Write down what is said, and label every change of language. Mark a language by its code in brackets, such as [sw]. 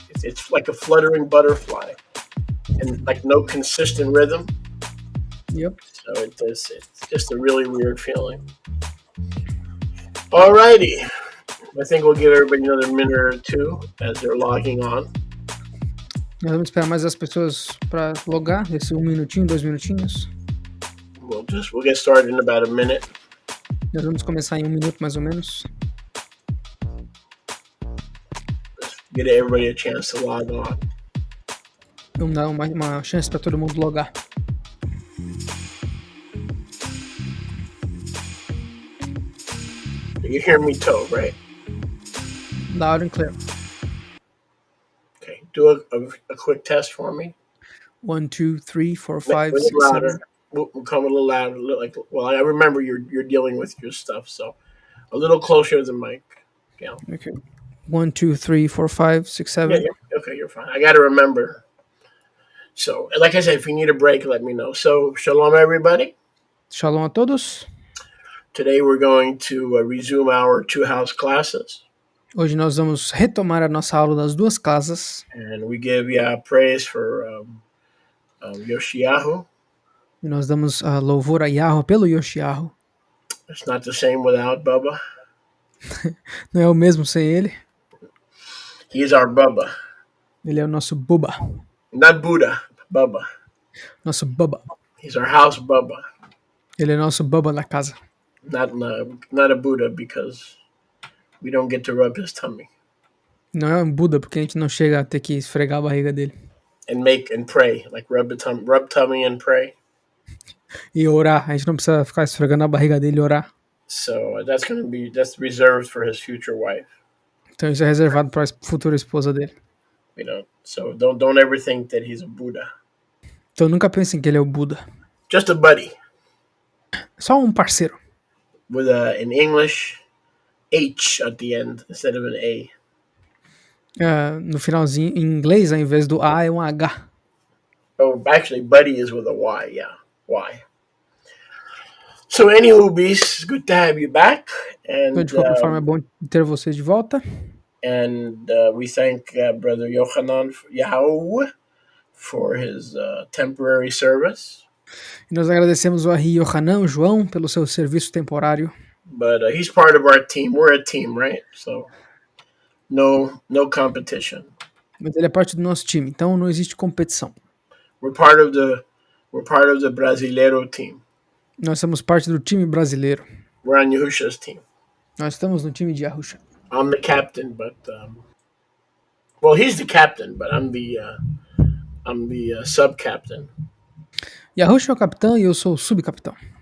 [en] It's like a fluttering butterfly, and like no consistent rhythm. Yep. So it's just a really weird feeling. Alrighty, I think we'll give everybody another minute or two as they're logging on. [pt] Nós vamos esperar mais as pessoas para logar, esse 1 minutinho, 2 minutinhos. [en] We'll get started in about a minute. [pt] Nós vamos começar em 1 minuto mais ou menos. [en] Get everybody a chance to log on. [pt] Vamos dar uma chance para todo mundo logar. [en] You hear me, Toe, right? Loud and clear. Okay. Do a quick test for me. 1, 2, 3, 4, Make 5, it 6, louder. 7. We'll come a little louder. Well, I remember you're dealing with your stuff, so a little closer to the mic. Yeah. Okay. 1, 2, 3, 4, 5, 6, 7. Yeah. Okay, you're fine. I got to remember. So, like I said, if you need a break, let me know. So, shalom, everybody. [pt] Shalom a todos. [en] Today we're going to resume our two house classes. [pt] Hoje nós vamos retomar a nossa aula das duas casas. [en] And we give praise for Yoshiyahu. [pt] E nós damos louvor a Yahweh pelo Yoshiyahu. [en] It's not the same without Bubba. [pt] Não é o mesmo sem ele. [en] He is our Bubba. [pt] Ele é o nosso Bubba. [en] Not Buddha, Bubba. [pt] Nosso Bubba. [en] He's our house Bubba. [pt] Ele é nosso Bubba da casa. [en] Not a Buddha because we don't get to rub his tummy. [pt] Não é um Buda porque a gente não chega a ter que esfregar a barriga dele. [en] And pray, like rub tummy and pray. [pt] E orar, a gente não precisa ficar esfregando a barriga dele e orar. [en] So that's reserved for his future wife. [pt] Então isso é reservado para a futura esposa dele. [en] So don't ever think that he's a Buddha. [pt] Então nunca pensem que ele é o Buda. [en] Just a buddy. [pt] Só um parceiro. [en] With an English H at the end instead of an A. [pt] No finalzinho, em inglês, ao invés do A, é um H. [en] Oh, actually, buddy is with a Y. Yeah, Y. So, anywho, Beast, good to have you back. And [pt] Então, de qualquer forma, é bom ter vocês de volta. [en] And we thank Brother Yochanan Yahweh for his temporary service. [pt] E nós agradecemos o Ari Yohanan, João, pelo seu serviço temporário. [en] But he's part of our team. We're a team, right? So no competition. [pt] Mas ele é parte do nosso time, então não existe competição. [en] We're part of the Brasileiro team. [pt] Nós somos parte do time brasileiro. [en] We're on Yahusha's team. [pt] Nós estamos no time de Yahusha. [en] I'm the captain, but well, he's the captain, but I'm the sub-captain. [pt] Yahusha é o capitão e eu sou o subcapitão.